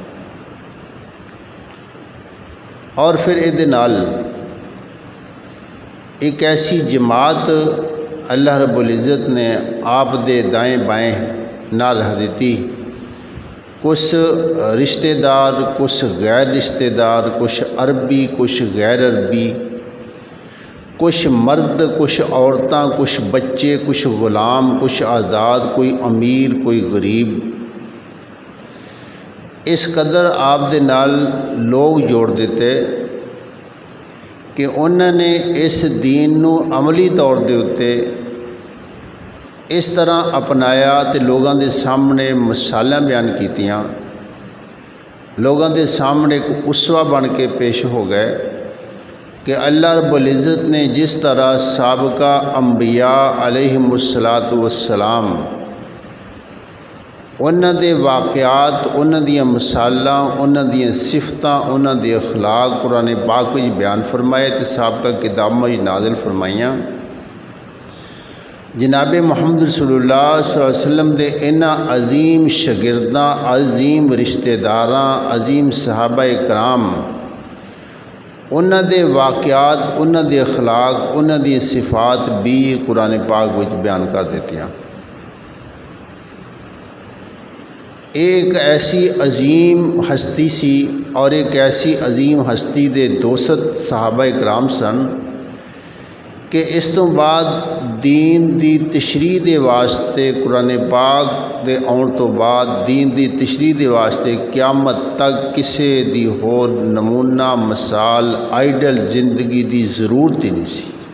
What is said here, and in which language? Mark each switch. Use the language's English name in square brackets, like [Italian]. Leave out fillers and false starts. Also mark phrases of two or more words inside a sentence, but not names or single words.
[Punjabi] اور پھر یہ نال ایک ایسی جماعت اللہ رب العزت نے آپ دے دائیں بائیں نہ رہ دیتی، کچھ رشتہ دار، کچھ غیر رشتہ دار، کچھ عربی، کچھ غیر عربی، کچھ مرد، کچھ عورتاں، کچھ بچے، کچھ غلام، کچھ آزاد، کوئی امیر، کوئی غریب۔ اس قدر آپ دے نال لوگ جوڑ دیتے کہ انہوں نے اس دین نو عملی طور دے اتے اس طرح اپنایا تے لوگاں دے سامنے مثالاں بیان کیتیاں، لوگاں دے سامنے ایک اسوہ بن کے پیش ہو گئے کہ اللہ رب العزت نے جس طرح سابقہ انبیاء [Arabic] علیہم السلام [Punjabi] انہاں دے واقعات، انہاں دیاں مثالاں، انہاں دیاں صفتاں، انہاں دے اخلاق قرآن پاک وچ بیان فرمائے تے سابقہ کتاباں وچ نازل فرمائیاں، جناب محمد رسول اللہ [Arabic] صلی اللہ علیہ وسلم [Punjabi] دے انہاں عظیم شاگرداں، عظیم رشتہ داراں، عظیم صحابہ کرام، انہاں دے واقعات، انہاں دے اخلاق، انہاں دی صفات بھی قرآن پاک وچ بیان کر دیتیاں۔ ایک ایسی عظیم ہستی سی اور ایک ایسی عظیم ہستی دے دوست صحابہ کرام سن کہ اس تو بعد دین دی تشریح دے واسطے قرآن پاک دے آن تو بعد دین دی تشریح دے واسطے قیامت تک کسے دی ہور نمونہ مثال آئیڈل زندگی دی ضرورت ہی نہیں سی۔